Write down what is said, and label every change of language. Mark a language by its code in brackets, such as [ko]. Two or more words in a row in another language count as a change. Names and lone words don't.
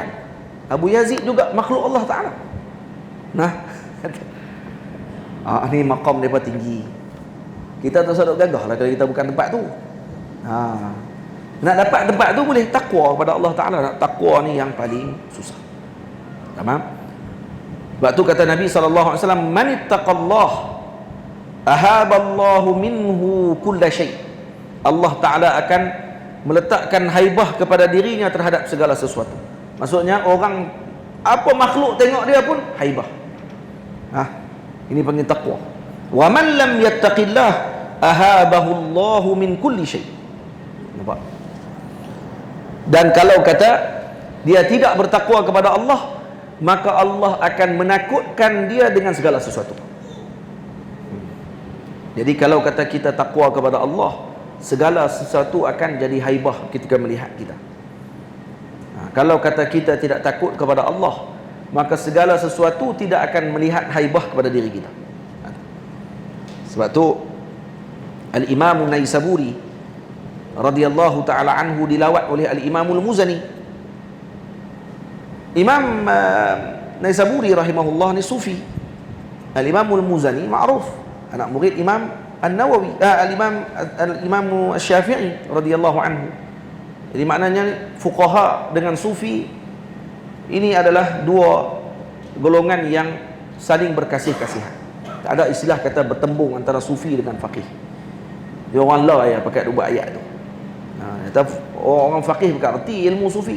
[ms] Abu Yazid juga makhluk Allah Ta'ala. Nah, ni maqam mereka tinggi. Kita tak sadar gagah lah kalau kita bukan tempat tu. Nak dapat tempat tu boleh takwa kepada Allah Ta'ala. Nak takwa ni yang paling susah. Tamam? Sebab tu kata Nabi SAW, [ar] من اتقى الله أهابه الله منه كل شيء'. [ms] Allah Ta'ala akan meletakkan haibah kepada dirinya terhadap segala sesuatu. Maksudnya orang, apa makhluk tengok dia pun haibah. Ini panggil takwa. [ar] ومن لم يتق الله أهابه الله من كل شيء'. [ms] Nampak? Dan kalau kata dia tidak bertakwa kepada Allah, maka Allah akan menakutkan dia dengan segala sesuatu. Jadi kalau kata kita takwa kepada Allah, segala sesuatu akan jadi haibah ketika melihat kita. Kalau kata kita tidak takut kepada Allah, maka segala sesuatu tidak akan melihat haibah kepada diri kita. Sebab tu Al-Imam Naisaburi [ar] رضي الله تعالى عنه [ms] dilawat oleh Al-Imamul Muzani. Imam Naisaburi rahimahullah ni sufi. Al-Imamul Muzani ma'ruf, anak murid Imam An-Nawawi, Al-Imam Asy-Syafi'i [ar] رضي الله عنه. [ms] Jadi maknanya fuqaha dengan sufi ini adalah dua golongan yang saling berkasih-kasihan. Tak ada istilah kata bertembung antara sufi dengan faqih. Dia orang lah ya pakai dua ayat tu. Orang faqih bukan erti ilmu sufi.